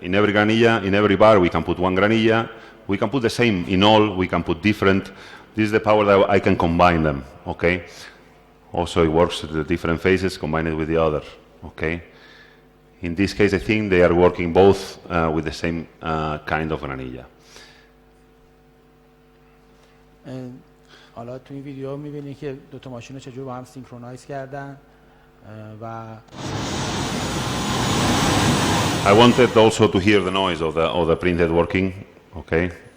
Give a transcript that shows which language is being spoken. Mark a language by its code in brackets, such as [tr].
[en] In every granilla, in every bar, we can put one granilla. We can put the same in all. We can put different. This is the power that I can combine them, okay? Also, it works with the different phases, combine it with the other, okay? In this case, I think they are working both with the same kind of granilla. [fa] حالا تو این ویدیو می‌بینید که دو تا ماشین رو چجور با هم سینکرونایز کردن و [en] I wanted also to hear the noise of the printed working, okay?